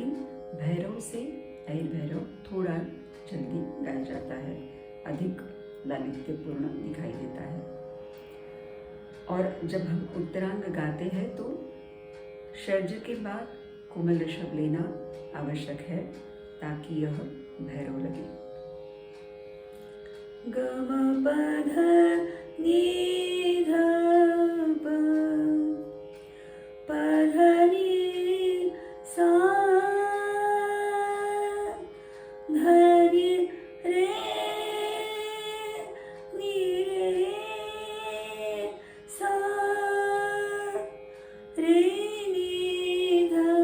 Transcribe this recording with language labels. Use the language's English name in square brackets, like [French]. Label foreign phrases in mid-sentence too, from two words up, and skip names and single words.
[Hindi] लेकिन भैरव से ऐल भैरव थोड़ा जल्दी गाया जाता है, अधिक लालित्यपूर्ण दिखाई देता है। और जब हम उत्तरांग गाते हैं तो षड्ज के बाद कोमल ऋषभ लेना आवश्यक है ताकि यह भैरव लगे। गम पध नि ध प पध नि सा ध नि रे नि रे सा रे नि ध